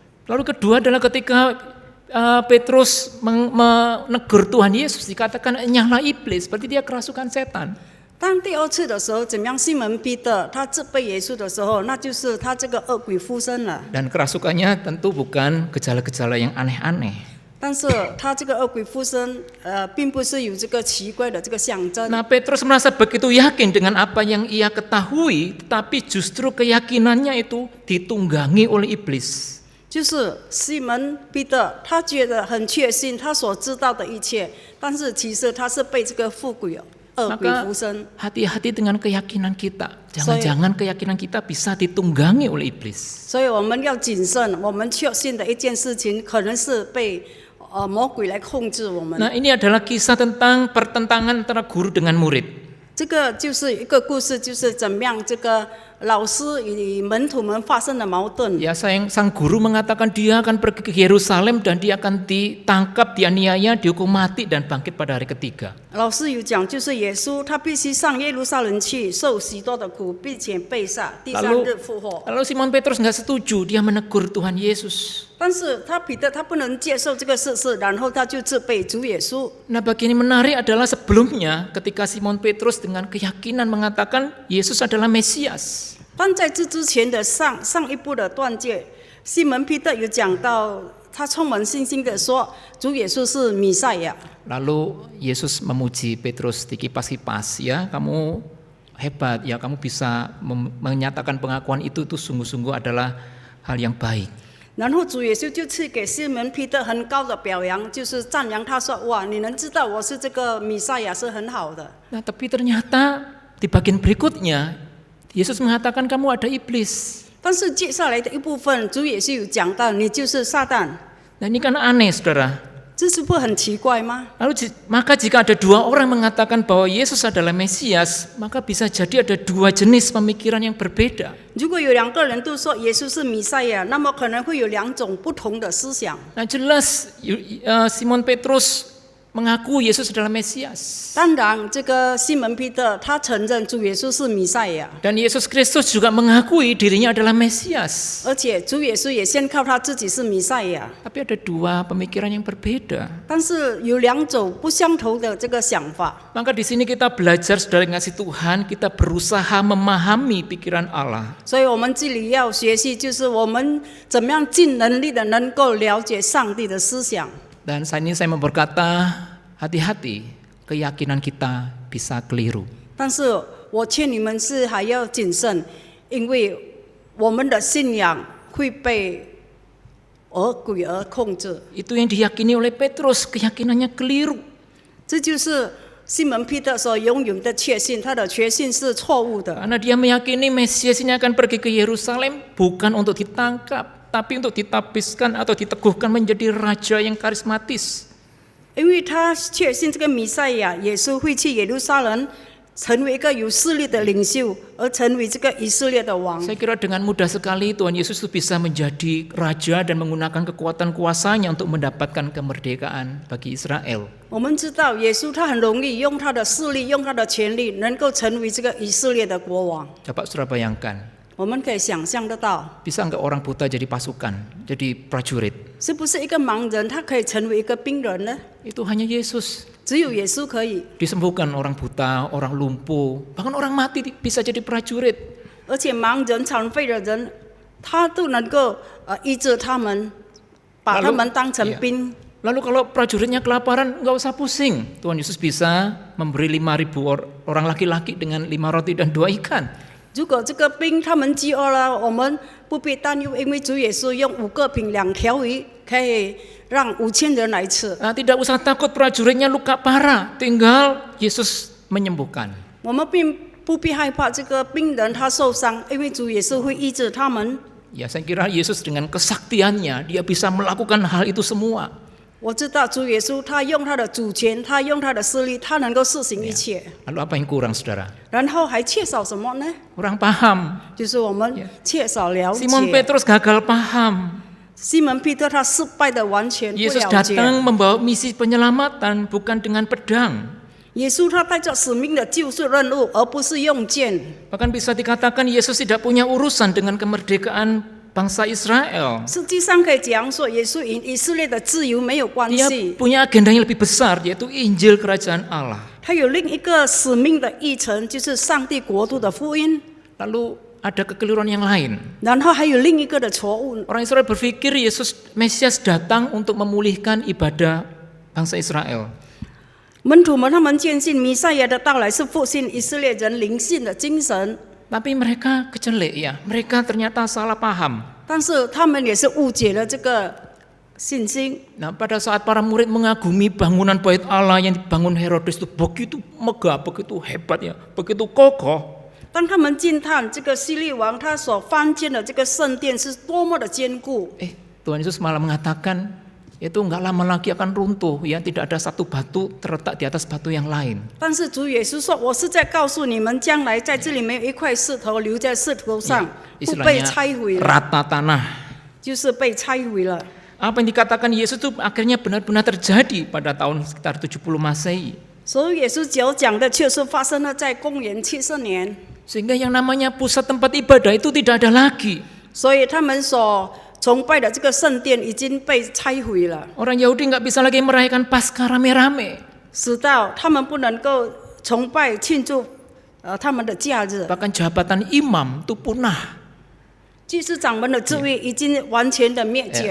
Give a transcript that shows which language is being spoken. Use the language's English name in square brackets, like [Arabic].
[Indonesian] Lalu kedua adalah ketika Petrus menegur Tuhan Yesus, dikatakan nyala iblis, berarti dia kerasukan setan. [Chinese] 当第2次的时候，怎么样？西门彼得他责备耶稣的时候，那就是他这个恶鬼附身了。 [Indonesian] Dan kerasukannya tentu bukan gejala-gejala yang aneh-aneh. [Chinese] 但是他这个恶鬼附身，并不是有这个奇怪的这个象征。 [Indonesian] Nah, Petrus merasa begitu yakin dengan apa yang ia ketahui, tetapi justru keyakinannya itu ditunggangi oleh iblis. [Chinese] 就是西门彼得，他觉得很确信他所知道的一切，但是其实他是被这个恶鬼附身。 [Indonesian] Hati-hati dengan keyakinan kita. Jangan-jangan keyakinan kita bisa ditunggangi oleh iblis. [Chinese] 所以我们要谨慎，我们确信的一件事情，可能是被魔鬼来控制我们。 [Indonesian] Nah, ini adalah kisah tentang pertentangan antara guru dengan murid. [Chinese] 这个就是一个故事，就是怎么样这个老师与门徒们发生的矛盾。 [Indonesian] Ya, sang guru mengatakan dia akan pergi ke Yerusalem dan dia akan ditangkap, dianiaya, dihukum mati dan bangkit pada hari ketiga. [Chinese] 老师有讲，就是耶稣他必须上耶路撒冷去，受许多的苦，并且被杀，第3日复活。 [Indonesian] Lalu Simon Petrus nggak setuju, dia menegur Tuhan Yesus. [Chinese] 但是彼得他不能接受这个事实，然后他就责备主耶稣。 [Indonesian] Nah, bagian yang menarik adalah sebelumnya ketika Simon Petrus dengan keyakinan mengatakan Yesus adalah Mesias. [Chinese] 但在这之前的上一部的段节，西门彼得有讲到，他充满信心的说，主耶稣是弥赛亚。 [Indonesian] Lalu Yesus memuji Petrus dikipas-kipas, ya kamu hebat, ya kamu bisa menyatakan pengakuan itu sungguh-sungguh adalah hal yang baik. [Chinese] 然后主耶稣就赐给西门彼得很高的表扬，就是赞扬他说：“哇，你能知道我是这个弥赛亚是很好的。” [Indonesian] Nah, tapi ternyata di bagian berikutnya Yesus mengatakan kamu ada iblis. [Chinese] 但是接下来的一部分，主耶稣有讲到，你就是撒旦， [Indonesian] Nah, ini kan aneh, saudara. [Chinese] 这是不是很奇怪吗？ [Indonesian] Lalu maka jika ada 2 orang mengatakan bahwa Yesus adalah Mesias, maka bisa jadi ada 2 jenis pemikiran yang berbeda. [Chinese] 如果有2个人都说耶稣是弥赛亚，那么可能会有2种不同的思想。 [Indonesian] Nah, jelas Simon Petrus mengaku Yesus adalah Mesias. [Chinese] 当然，这个西门彼得他承认主耶稣是弥赛亚， [Indonesian] Dan Yesus Kristus juga mengakui dirinya adalah Mesias. [Chinese] 而且主耶稣也宣告他自己是弥赛亚。 [Indonesian] Tapi ada 2 pemikiran yang berbeda. [Chinese] 但是有2种不相同的这个想法。 [Indonesian] Maka di sini kita belajar, saudara ngasih Tuhan, kita berusaha memahami pikiran Allah. [Chinese] 所以我们这里要学习，就是我们怎么样尽能力的能够了解上帝的思想。 [Indonesian] Dan saat ini saya mau berkata, hati-hati, keyakinan kita bisa keliru. [Chinese] 但是我劝你们是还要谨慎，因为我们的信仰会被恶鬼而控制。 [Indonesian] Itu yang diyakini oleh Petrus, keyakinannya keliru. [Chinese] 这就是西门彼得所拥有的确信，他的确信是错误的。 [Indonesian] Karena dia meyakini Mesias ini akan pergi ke Yerusalem bukan untuk ditangkap, tapi untuk ditapiskan atau diteguhkan menjadi raja yang karismatis. [Chinese] 因为他确信这个弥赛亚耶稣会去耶路撒冷，成为一个有势力的领袖，而成为这个以色列的王。 [Indonesian] Saya kira dengan mudah sekali Tuhan Yesus itu bisa menjadi raja dan menggunakan kekuatan kuasanya untuk mendapatkan kemerdekaan bagi Israel. [Chinese] 我们知道耶稣他很容易用他的势力，用他的权力，能够成为这个以色列的国王。 [Indonesian] Dapat saudara bayangkan, [Chinese] 我们可以想象得到， [Indonesian] bisa nggak orang buta jadi pasukan, jadi prajurit? [Chinese] 是不是一个盲人他可以成为一个兵人呢？ [Indonesian] Itu hanya Yesus. [Chinese] 只有耶稣可以。 [Indonesian] Disembuhkan orang buta, orang lumpuh, bahkan orang mati bisa jadi prajurit. [Chinese] 而且盲人、残废的人，他都能够医治他们，把他们当成兵。 [Indonesian] Lalu kalau prajuritnya kelaparan, nggak usah pusing. Tuhan Yesus bisa memberi 5.000 orang laki-laki dengan 5 roti dan 2 ikan. [Chinese] 如果这个兵他们饥饿了，我们不必担忧，因为主耶稣用5个饼2条鱼，可以让5000人来吃。 [Indonesian] Nah, tidak usah takut prajuritnya luka parah, tinggal Yesus menyembuhkan. [Chinese] 我们并不必害怕这个病人他受伤，因为主耶稣会医治他们。 [Indonesian] Ya, saya kira Yesus dengan kesaktiannya, dia bisa melakukan hal itu semua. [Chinese] 我知道主耶稣他用他的主权，他用他的势力，他能够施行一切。 [Indonesian] Lalu apa yang kurang, saudara? [Chinese] 然后还缺少什么呢？ [Indonesian] Kurang paham. [Chinese] 就是我们缺少了解。 [Indonesian] Simon Petrus gagal paham. [Chinese] 西门彼得他失败的完全不 [Indonesian] Yesus [Chinese] 了解。 [Indonesian] datang membawa misi penyelamatan, bukan dengan pedang. [Chinese] 耶稣他带着使命的救赎任务，而不是用剑。 [Indonesian] Bahkan bisa dikatakan Yesus tidak punya urusan dengan kemerdekaan bangsa Israel. [Chinese] 实际上可以讲说，耶稣与以色列的自由没有关 [Indonesian] Dia [Chinese] 系， [Indonesian] punya agenda yang lebih besar, yaitu Injil Kerajaan Allah. [Chinese] 他有另一个使命的议程，就是上帝国度的福音。 [Indonesian] Lalu ada kekeliruan yang lain. [Chinese] 然后还有另一个的错误， [Indonesian] Orang Israel berpikir Yesus Mesias datang untuk memulihkan ibadah bangsa Israel. [Chinese] 门徒们他们坚信弥赛亚的到来是复兴以色列人灵性的精神， [Indonesian] Tapi mereka kecelek ya, mereka ternyata salah paham. [Chinese] 但是他们也是误解了这个信心。 [Indonesian] Nah, pada saat para murid mengagumi bangunan Bait Allah yang dibangun Herodes itu begitu megah, begitu hebat ya, begitu kokoh. [Chinese] 当他们惊叹这个希律王他所翻建的这个圣殿是多么的坚固， [Indonesian] Tuhan Yesus malah mengatakan itu enggak lama lagi akan runtuh ya, tidak ada satu batu terletak di atas batu yang lain. [Chinese] 但是主耶稣说：“我是在告诉你们，将来在这里没有一块石头留在石头上，不被 [Indonesian] Istilahnya [Chinese] 拆毁了， [Indonesian] rata tanah. [Chinese] 就是被拆毁了。” [Indonesian] Apa yang dikatakan Yesus itu akhirnya benar-benar terjadi pada tahun sekitar 70 Masehi. [Chinese] 所以耶稣所讲的确实发生了在公元70年， [Indonesian] Sehingga yang namanya pusat tempat ibadah itu tidak ada lagi. [Chinese] 所以他们所崇拜的这个圣殿已经被拆毁了， [Indonesian] Orang Yahudi nggak bisa lagi merayakan Paskah rame-rame. [Chinese] 使到他们不能够崇拜庆祝他们的假日。 [Indonesian] Bahkan jabatan imam itu punah. [Chinese] 祭司长们的职位已经完全的灭绝，